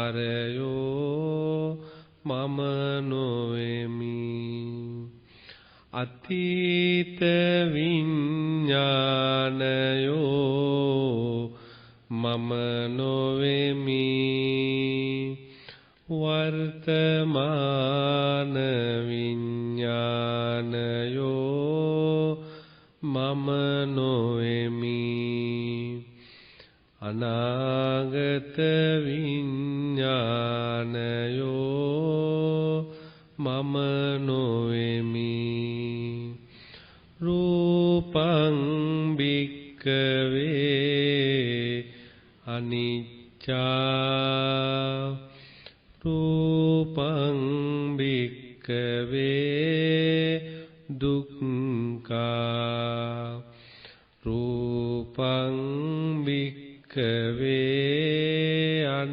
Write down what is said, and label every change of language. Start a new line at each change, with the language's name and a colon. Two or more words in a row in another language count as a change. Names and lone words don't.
Sinhala: සංකාරයෝ මම නොවෙමි අතීත විඤ්ඤාණයෝ මම නොවෙමි වර්තමාන විඤ්ඤාණයෝ මම නොවෙමි අනාගත විඤ්ඤාණයෝ මම නොවෙමි
Pali: රූපං භික්ඛවේ අනිච්චා රූපං භික්ඛවේ දුක්ඛා රූපං භික්ඛවේ